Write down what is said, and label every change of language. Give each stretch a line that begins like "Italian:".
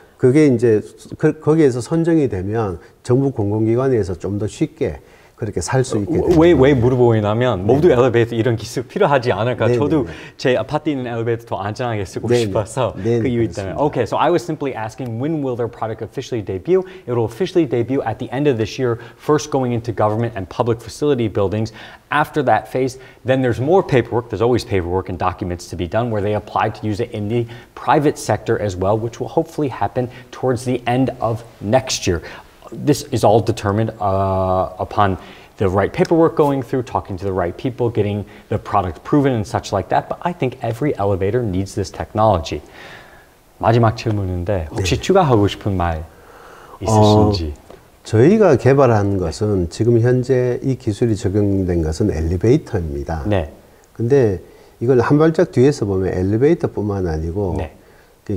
Korean: 그게 이제 거기에서 선정이 되면 정부 공공기관에서 좀 더 쉽게 그렇게 살 수 있게 됩니다. 왜 물어보냐면 모두 엘리베이터 이런 기술 필요하지 않을까. 네, 저도 네, 네. 제 아파트에 있는 엘리베이터 더 안전하게 쓰고 네, 네. 싶어서 네, 그 네, 이유 때문에. 그렇습니다.
English: Okay, so I was simply asking when will their product officially debut? It will officially debut at the end of this year, first going into government and public facility buildings. After that phase, then there's more paperwork. There's always paperwork and documents to be done where they apply to use it in the private sector as well, which will hopefully happen towards the end of next year. This is all determined upon the right paperwork going through, talking to the right people, getting the product proven and such like that. But I think every elevator needs this technology.
Korean: 마지막 질문인데 혹시 추가하고 싶은 말 있으신지? 저희가 개발한 것은 지금 현재 이 기술이 적용된 것은 엘리베이터입니다. 네. 근데 이걸 한 발짝 뒤에서 보면 엘리베이터뿐만 아니고 네.